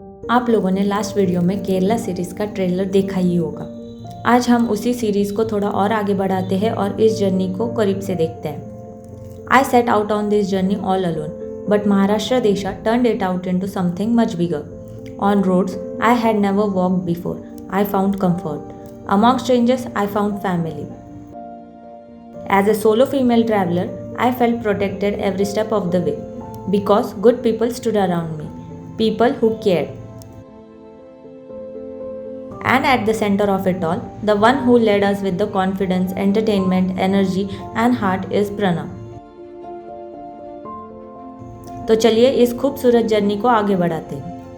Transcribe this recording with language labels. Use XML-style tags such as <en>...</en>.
<hi>आप लोगों ने लास्ट वीडियो में केरला सीरीज़ का ट्रेलर देखा ही होगा। आज हम उसी सीरीज़ को थोड़ा और आगे बढ़ाते हैं और इस जर्नी को करीब से देखते हैं।</hi> <en>I set out on this journey all alone, but Maharashtra Desha turned it out into something much bigger. On roads I had never walked before, I found comfort. Among strangers, I found family. As a solo female traveler, I felt protected every step of the way because good people stood around me, people who cared. And at the center of it all, the one who led us with the confidence, entertainment, energy and heart is Pranav.</en> <hi>तो चलिए इस खूबसूरत journey को आगे बढ़ाते हैं।</hi>